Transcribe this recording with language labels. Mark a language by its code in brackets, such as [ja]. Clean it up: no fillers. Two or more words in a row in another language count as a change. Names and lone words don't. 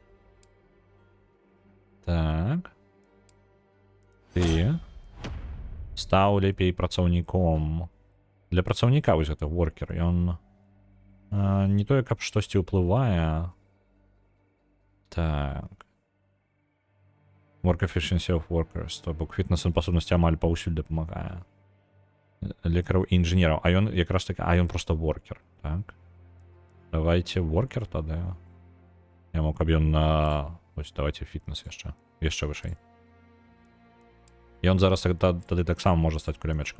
[be] Так. Ты стаў лепей працаўніком. Для працаўніка вось гэта воркер, ён не тое, каб штосьці ўплывае. Так. [en] Work efficiency of workers, [be] то бок фітнес-спасобнасці амаль паўсюль дапамагае. Лекараў і інжынераў, а ён якраз таки, ён просто воркер, так? Давайте воркер тады. Я мог, каб ён на... Ось, давайте фітнес яшчэ вышэй. І ён зараз тады таксама можа стаць кулямётчыкам.